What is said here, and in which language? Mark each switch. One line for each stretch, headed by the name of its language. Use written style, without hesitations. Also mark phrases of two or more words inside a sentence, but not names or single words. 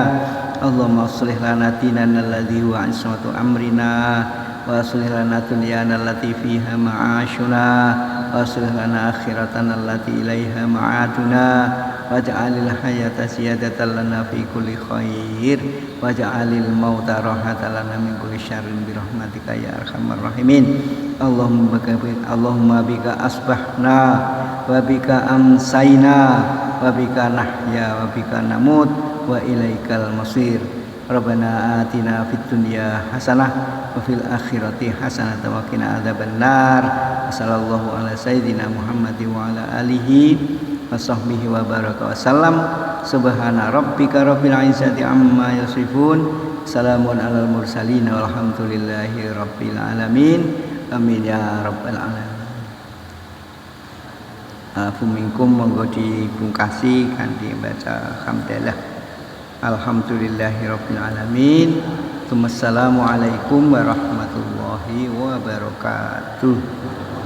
Arabic: اللهم أصلح لنا ديننا الذي هو عصمة أمرنا وأصلح لنا دنيانا التي فيها معاشنا وأصلح لنا آخرتنا التي إليها معادنا واجعل الحياة زيادة لنا في كل خير واجعل الموت راحة لنا من كل شر برحمتك يا أرحم الراحمين. اللهم بك أصبحنا وبك أمسينا وبك نحيا وبك نموت وإليك المصير. ربنا آتنا في الدنيا حسنة وفي الآخرة حسنة وقنا عذاب النار. صلى الله على سيدنا محمد وعلى آله وصحبه وبارك وسلم. سبحان ربك رب العزة عما يصفون. سلام على المرسلين والحمد لله رب العالمين. آمين يا رب العالمين.
Javanese: Fumingkum monggo dipungkasi kanthi baca hamdalah.
Arabic: الحمد لله رب العالمين. السلام عليكم ورحمة الله وبركاته.